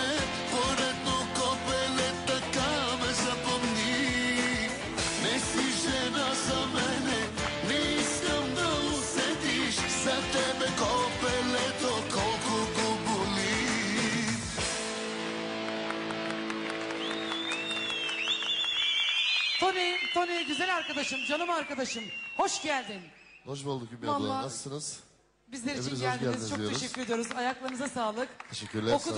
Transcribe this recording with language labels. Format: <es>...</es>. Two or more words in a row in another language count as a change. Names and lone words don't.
<bg>Поредно копеле, така ме запомни. Не си жена за мене, не искам да усетиш за тебе копелето, колко го боли.</bg> <tr>Tony, Tony güzel arkadaşım, canım arkadaşım. Hoş geldin. Hoş bulduk Hülya abla. Vallahi- Nasılsınız? Bizler için Hepiniz hoş geldiniz. geldiniz Çok diyoruz. teşekkür ediyoruz. Ayaklarınıza sağlık. Teşekkürler, sağ Okuduğun</tr>